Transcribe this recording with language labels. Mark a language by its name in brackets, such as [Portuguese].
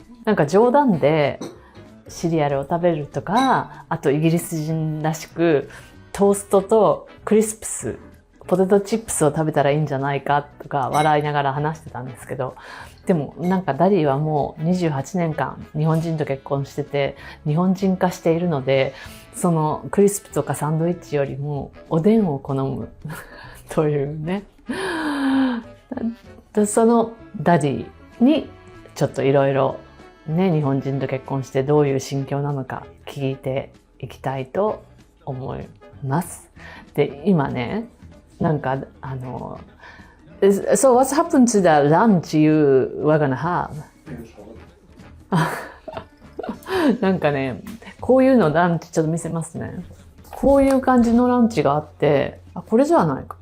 [Japanese] なんか冗談でシリアルを食べるとか、あとイギリス人らしくトーストとクリスプス、ポテトチップスを食べたらいいんじゃないかとか笑いながら話してたんですけど、でもなんかダディはもう28年間日本人と結婚してて日本人化しているので、そのクリスプとかサンドイッチよりもおでんを好むというね。そのダディにちょっといろいろね、日本人と結婚してどういう心境なのか聞いていきたいと思います。で、今ね、なんか [English] So what's happened to the lunch you were gonna have? [Japanese] なんかね、こういうのランチちょっと見せますね。こういう感じのランチがあって、これじゃないか。